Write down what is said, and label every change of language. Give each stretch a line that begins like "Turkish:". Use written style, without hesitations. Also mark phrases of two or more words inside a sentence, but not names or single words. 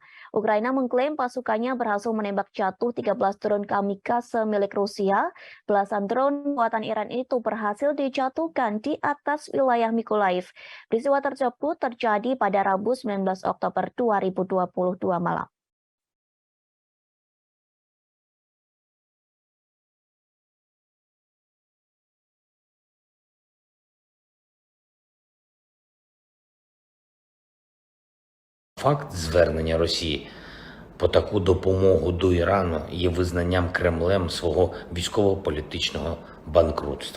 Indonesian: Ukraina mengklaim pasukannya berhasil menembak jatuh 13 drone kamikaze milik Rusia. Belasan drone buatan Iran itu berhasil dijatuhkan di atas wilayah Mykolaiv. Peristiwa tersebut terjadi pada Rabu 19 Oktober 2022 malam.
Ukrainian: Факт звернення Росії по таку допомогу до Ірану є визнанням Кремлем свого військово-політичного банкрутства.